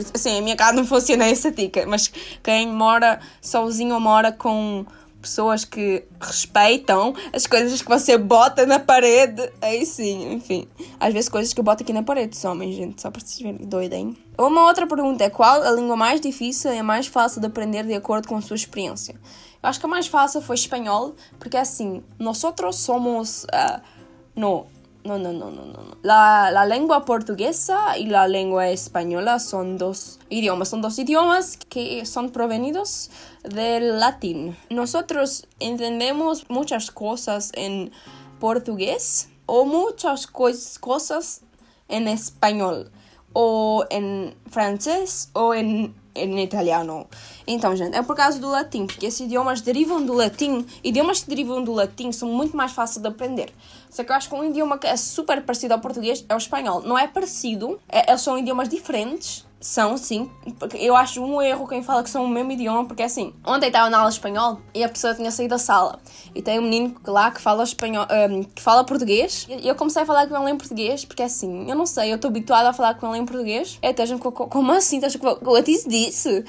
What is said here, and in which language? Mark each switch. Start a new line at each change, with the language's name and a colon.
Portuguese: Por isso, assim, a minha casa não funciona essa dica. Mas quem mora sozinho ou mora com pessoas que respeitam as coisas que você bota na parede, aí sim, enfim. Às vezes coisas que eu boto aqui na parede somem, gente, só para vocês verem, doida, hein? Uma outra pergunta é: qual a língua mais difícil e a mais fácil de aprender de acordo com a sua experiência? Eu acho que a mais fácil foi espanhol, porque assim,
Spanish: nosotros somos... No. La lengua portuguesa y la lengua española son dos idiomas que son provenidos del latín. Nosotros entendemos muchas cosas en portugués o muchas cosas en español o en
Portuguese: francês ou em italiano. Então, gente, é por causa do latim, porque esses idiomas derivam do latim. Idiomas que derivam do latim são muito mais fáceis de aprender. Só que eu acho que um idioma que é super parecido ao português é o espanhol. Não é parecido, eles são idiomas diferentes. São, sim. Porque eu acho um erro quem fala que são o mesmo idioma, porque assim, ontem estava na aula de espanhol e a pessoa tinha saído da sala e tem um menino lá que fala espanhol, que fala português, e eu comecei a falar com ele em português, porque assim, eu não sei, eu estou habituada a falar com ele em português. É, como assim?
English: What is this?